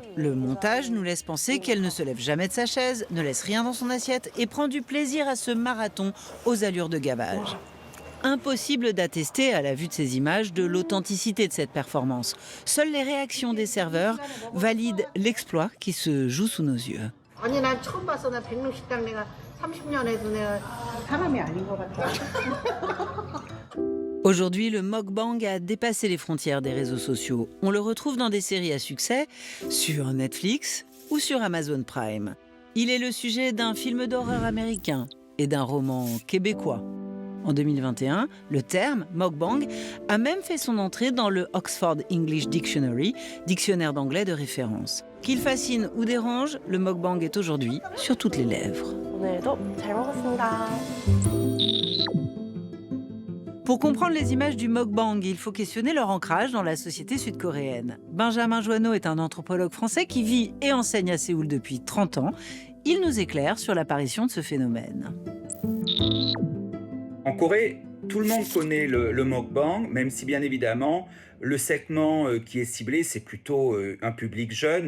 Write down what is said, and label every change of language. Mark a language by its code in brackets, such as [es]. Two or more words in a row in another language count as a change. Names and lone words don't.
[fr] Le montage nous laisse penser qu'elle ne se lève jamais de sa chaise, ne laisse rien dans son assiette et prend du plaisir à ce marathon aux allures de gavage. Impossible d'attester, à la vue de ces images, de l'authenticité de cette performance. Seules les réactions des serveurs valident l'exploit qui se joue sous nos yeux. [ko] 아니 난 처음 봤어. 나 백룸 식당 내가 30년 해도 내가 사람이 아닌 것 같아. [fr] Aujourd'hui, le mukbang a dépassé les frontières des réseaux sociaux. On le retrouve dans des séries à succès, sur Netflix ou sur Amazon Prime. Il est le sujet d'un film d'horreur américain et d'un roman québécois. En 2021, le terme mukbang a même fait son entrée dans le Oxford English Dictionary, dictionnaire d'anglais de référence. Qu'il fascine ou dérange, le mukbang est aujourd'hui sur toutes les lèvres. [ko] 오늘도 잘 먹었습니다. [fr] Pour comprendre les images du mukbang, il faut questionner leur ancrage dans la société sud-coréenne. Benjamin Joanneau est un anthropologue français qui vit et enseigne à Séoul depuis 30 ans. Il nous éclaire sur l'apparition de ce phénomène. En Corée, tout le monde connaît le mukbang, même si bien évidemment, le segment qui est ciblé, c'est plutôt un public jeune.